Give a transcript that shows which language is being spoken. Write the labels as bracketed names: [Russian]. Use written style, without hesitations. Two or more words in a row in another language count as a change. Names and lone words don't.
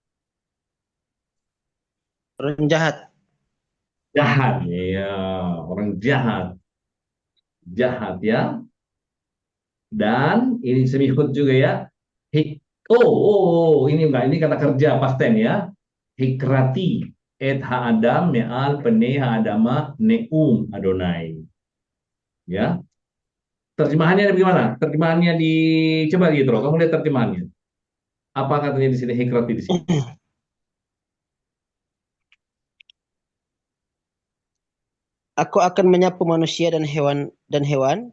[Indonesian] Orang jahat. Jahat. Ya, orang jahat. Jahat ya. Dan ini semihut juga ya. Ini enggak, ini kata kerja [English] past tense [Indonesian] ya. [Hebrew] הכרתי את האדם מעל פני האדמה נאם אדוני. [Indonesian] Ya. Terjemahannya bagaimana? Terjemahannya di coba gitu, kamu lihat terjemahannya. Apa katanya di sini hikrati di sini? Aku akan menyapu manusia dan hewan.